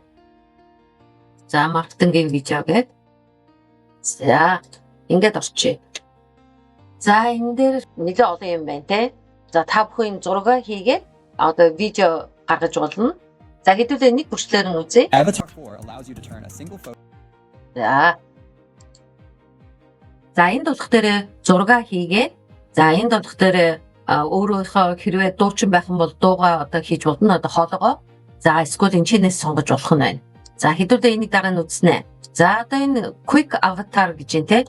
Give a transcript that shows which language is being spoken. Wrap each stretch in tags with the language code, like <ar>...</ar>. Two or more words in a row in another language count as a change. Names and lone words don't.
<mn>За маркетингийн видео гэдэг. За ингээд орчие. За энэ дээр нэлээд олон юм байна те. За та бүхэн зураг хийгээд одоо видео гаргаж болно. За хэдүүлээ нэг бүрчлэр нь үзье.</mn> <en>Avatar 4 allows you to turn a single photo.</en> <mn>За энэ болох дээр зураг хийгээд за энэ болох дээр өөрийнхөө хэрвээ дуучин байх юм бол дуугаа одоо хийж болно. Одоо хоолойгоо. За эсвэл энэчнээс сонгож болох нь байна. За хэдүүлээ энийг дараа нь үзнэ. За одоо энэ</mn> <en>quick avatar</en> <mn>гэж юм те.</mn>